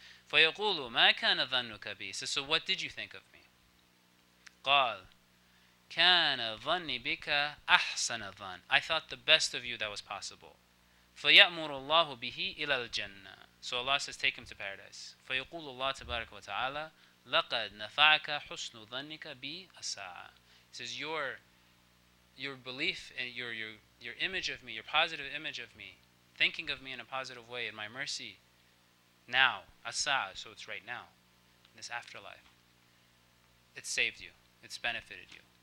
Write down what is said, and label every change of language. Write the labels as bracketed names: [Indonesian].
[Arabic] فَيَقُولُ مَا كَانَ ظَنُّكَ بِي. [English] So what did you think of me? [Arabic] قال كان ظني بك أحسن ظن. [English] I thought the best of you that was possible. [Arabic] فيأمر الله به إلى الجنة. [English] So Allah says, take him to paradise. [Arabic] فيقول الله تبارك وتعالى لقد نفعك حسن ظنك بي الساعة. [English] He says, your belief and your image of me, your positive image of me, thinking of me in a positive way, in my mercy, now, as-sa'a, so it's right now, in this afterlife, it saved you. It's benefited you.